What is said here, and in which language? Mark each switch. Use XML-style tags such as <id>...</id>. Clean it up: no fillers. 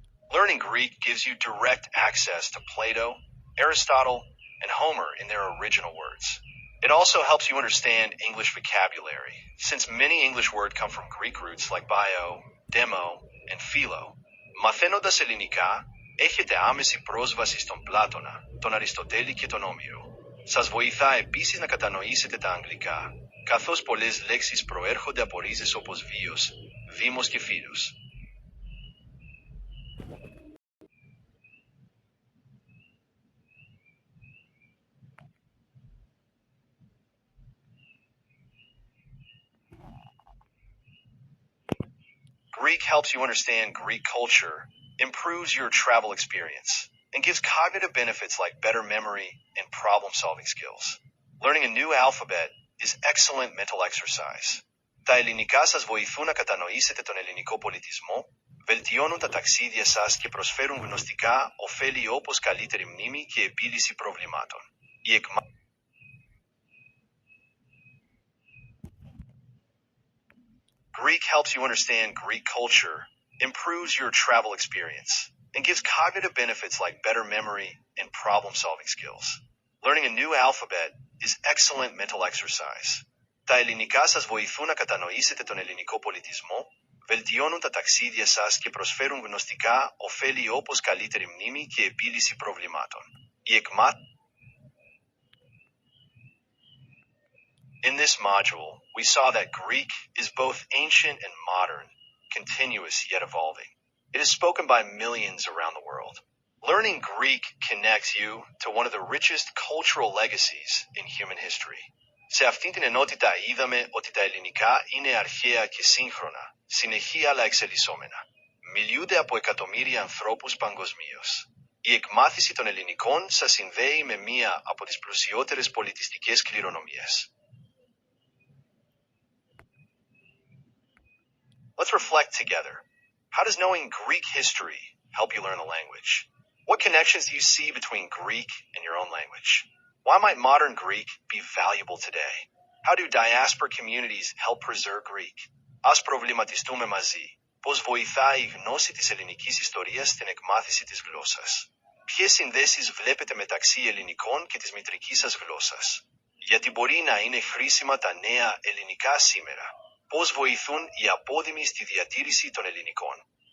<en>Learning Greek gives you direct access to Plato, Aristotle, and Homer in their original words. It also helps you understand English vocabulary, since many English words come from Greek roots like bio, demo, and philo.</en> <el>Μαθαίνοντας ελληνικά, έχετε άμεση πρόσβαση στον Πλάτωνα, τον Αριστοτέλη και τον Όμηρο. Σας βοηθά επίσης να κατανοήσετε τα αγγλικά, καθώς πολλές λέξεις προέρχονται από ρίζες όπως βίος, δήμος και φίλος.</el> <en>Greek helps you understand Greek culture, improves your travel experience, and gives cognitive benefits like better memory and problem-solving skills. Learning a new alphabet is excellent mental exercise.</en> <el>Τα ελληνικά σας βοηθούν να κατανοήσετε τον ελληνικό πολιτισμό, βελτιώνουν τα ταξίδια σας και προσφέρουν γνωστικά ωφέλη όπως καλύτερη μνήμη και επίλυση προβλημάτων.</el> <en>Greek helps you understand Greek culture, improves your travel experience, and gives cognitive benefits like better memory and problem-solving skills. Learning a new alphabet is excellent mental exercise.</en> <el>Τα ελληνικά σας βοηθούν να κατανοήσετε τον ελληνικό πολιτισμό, βελτιώνουν τα ταξίδια σας και προσφέρουν γνωστικά ωφέλη όπως καλύτερη μνήμη και επίλυση προβλημάτων.</el> <en>In this module, we saw that Greek is both ancient and modern, continuous yet evolving. It is spoken by millions around the world. Learning Greek connects you to one of the richest cultural legacies in human history.</en> <el>Σε αυτήν την ενότητα είδαμε ότι τα ελληνικά είναι αρχαία και σύγχρονα, συνεχή αλλά εξελισσόμενα. Μιλούνται από εκατομμύρια ανθρώπους παγκοσμίως. Η εκμάθηση των ελληνικών σας συνδέει με μία από τις πλουσιότερες πολιτιστικές κληρονομίες.</el> <en>Let's reflect together. How does knowing Greek history help you learn the language? What connections do you see between Greek and your own language? Why might modern Greek be valuable today? How do diaspora communities help preserve Greek?</en> <el>Ας προβληματιστούμε μαζί. Πώς βοηθάει η γνώση της ελληνικής ιστορίας στην εκμάθηση της γλώσσας? Ποιες συνδέσεις βλέπετε μεταξύ ελληνικών και της μητρικής σας γλώσσας? Γιατί μπορεί να είναι χρήσιμα τα νέα ελληνικά σήμερα? Πώς βοηθούν οι απόδημοι στη διατήρηση των ελληνικών?</el>